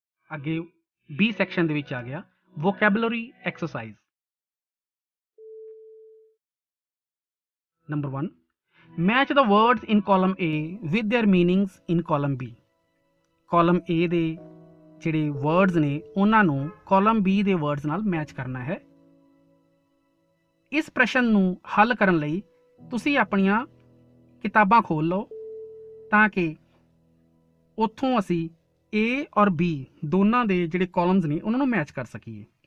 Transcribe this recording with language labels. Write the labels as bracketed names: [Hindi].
[Punjabi] ਅੱਗੇ B section ਦੇ ਵਿੱਚ ਆ ਗਿਆ vocabulary exercise. [English] Number 1, match the words in column A with their meanings in column B, [Punjabi] column A ਦੇ ਜਿਹੜੇ ਵਰਡਸ ਨੇ ਉਹਨਾਂ ਨੂੰ ਕਾਲਮ B ਦੇ ਵਰਡਸ ਨਾਲ ਮੈਚ ਕਰਨਾ ਹੈ। ਇਸ ਪ੍ਰਸ਼ਨ ਨੂੰ ਹੱਲ ਕਰਨ ਲਈ ਤੁਸੀਂ ਆਪਣੀਆਂ ਕਿਤਾਬਾਂ ਖੋਲ੍ਹ ਲਓ ਤਾਂ ਕਿ ਉੱਥੋਂ ਅਸੀਂ A ਔਰ B ਦੋਨਾਂ ਦੇ ਜਿਹੜੇ ਕਾਲਮਸ ਨੇ ਉਹਨਾਂ ਨੂੰ ਮੈਚ ਕਰ ਸਕੀਏ।